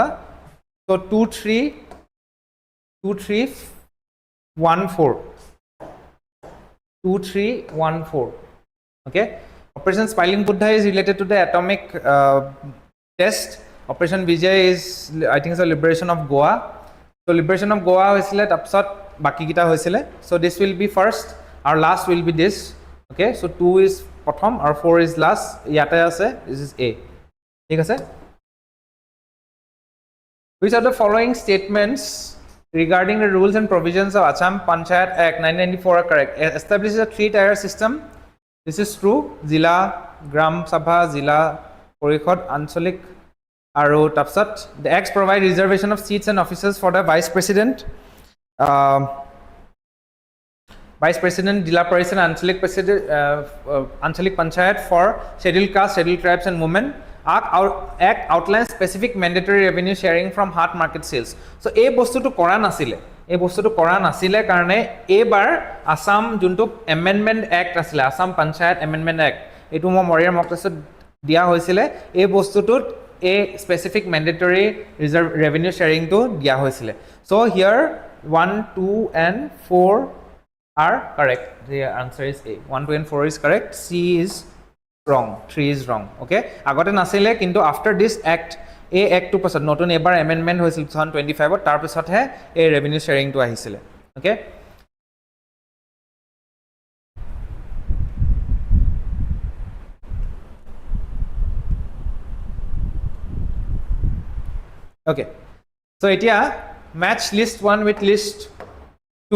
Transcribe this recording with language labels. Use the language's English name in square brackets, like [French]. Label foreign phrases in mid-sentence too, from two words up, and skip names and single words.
[English] So 2314. 2314. Okay. Operation Smiling Buddha is related to the atomic test. Operation Vijay is, I think, it's a liberation of Goa. So liberation of Goa [Assamese] হৈছিলে তাৰপাছত বাকী কিটা হৈছিলে. [English] So this will be first, our last will be this. Okay, so 2 is prothom, our 4 is last. [Assamese] ইয়াত আছে, [English] this is A. [Assamese] ঠিক আছে? [English] Which are the following statements regarding the rules and provisions of Assam Panchayat Act 1994 are correct? Establishes a 3-tier system. This is true. Zila, Gram Sabha, Zila, Porikhod, Ancholik. [Assamese] আৰু তাৰপাছত [English] the acts provide reservation of seats and offices for the vice president Jila Parishad Anchalik President Anchalik Panchayat for scheduled caste, scheduled tribes and women. Act outlines specific mandatory revenue sharing from hard market sales. [Assamese] So এই বস্তুটো কৰা নাছিলে কাৰণে এবাৰ Assam যোনটো [English] amendment act [Assamese] আছিলে [English] Assam Panchayat amendment act [Assamese] এটো মই মৰিয়াৰ মকটাছত দিয়া হৈছিলে এই বস্তুটোত [English] a specific mandatory revenue sharing [Assamese] টো দিয়া হৈছিলে. [English] So here 1 2 and 4 are correct. The answer is A. 1 2 and 4 is correct. C is wrong. 3 is wrong. [Assamese] Okay, আগতে নাছিলে কিন্তু [English] after this act a act [Assamese] টো পাছত নতুন এবাৰ amendment হৈছিল 2025 তাৰ পাছত হে এ [English] revenue sharing [Assamese] টো আহিছিলে. [English] Okay, okay, so etia match list 1 with list 2.